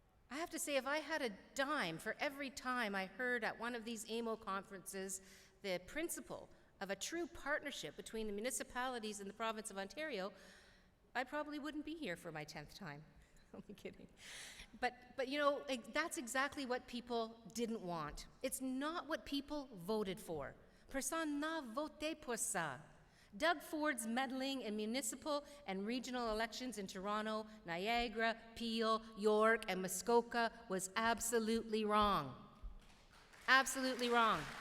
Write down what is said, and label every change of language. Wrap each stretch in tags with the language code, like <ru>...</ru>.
<en>I have to say, if I had a dime for every time I heard at one of these AMO conferences the principle of a true partnership between the municipalities and the province of Ontario, I probably wouldn't be here for my 10th time. I'm kidding. But you know, that's exactly what people didn't want. It's not what people voted for.</en> <fr>Personne n'a voté pour ça.</fr> <en>Doug Ford's meddling in municipal and regional elections in Toronto, Niagara, Peel, York, and Muskoka was absolutely wrong. Absolutely wrong.</en>